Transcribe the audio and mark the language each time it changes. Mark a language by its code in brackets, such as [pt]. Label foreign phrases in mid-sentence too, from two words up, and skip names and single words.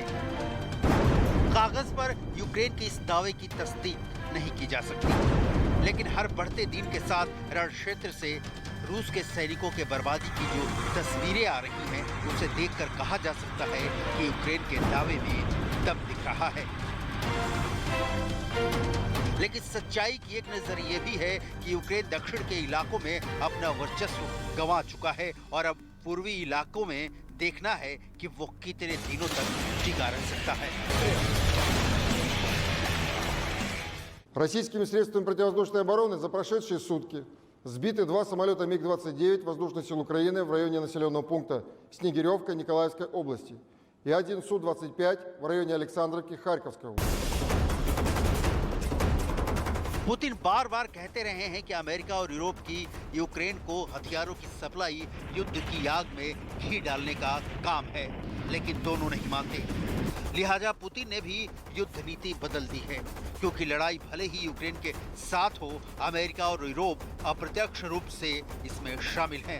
[hi] कागज पर यूक्रेन के इस दावे की तस्दीक नहीं की जा सकती, लेकिन हर बढ़ते दिन के साथ रण क्षेत्र से रूस के सैनिकों के बर्बादी की जो तस्वीरें आ रही हैं, उसे देखकर कहा जा सकता है कि यूक्रेन के दावे में दम दिख रहा है। लेकिन सच्चाई की एक नजर ये भी है कि यूक्रेन दक्षिण के इलाकों में अपना वर्चस्व गंवा चुका है और अब पूर्वी इलाकों में देखना है कि वो कितने दिनों तक टिका रह सकता है। [ru] Российскими средствами противовоздушной обороны за прошедшие сутки сбиты 2 самолета МиГ-29 воздушных сил Украины в районе населенного пункта Снегиревка Николаевской области и 1 Су-25 в районе Александровки Харьковской области. [hi] पुतिन बार बार कहते रहे हैं कि अमेरिका और यूरोप की यूक्रेन को हथियारों की सप्लाई युद्ध की आग में घी डालने का काम है, लेकिन दोनों नहीं मानते। लिहाजा पुतिन ने भी युद्ध नीति बदल दी है, क्योंकि लड़ाई भले ही यूक्रेन के साथ हो, अमेरिका और यूरोप अप्रत्यक्ष रूप से इसमें शामिल हैं।